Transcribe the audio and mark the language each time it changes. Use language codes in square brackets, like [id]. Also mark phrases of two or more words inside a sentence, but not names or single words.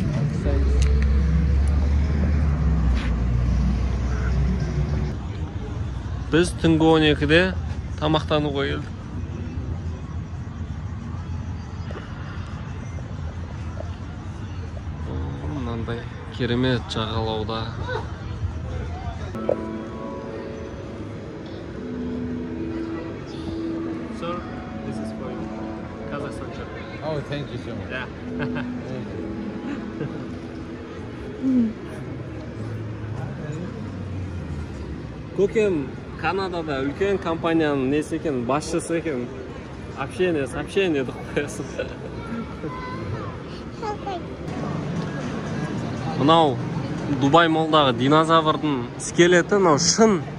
[kk] Біз түнгі 12-де тамақтануға келдік. Керемет жағалауда. [en] Sir, this is for you. Kazakhstan chocolate. Oh, thank you so much. Yeah. [kk] Көкем Канадада үлкен компанияның несі екен, басшысы екен. Общение деді қоясын. Мынау Дубай молдағы динозаврдың скелеті, мынау шын.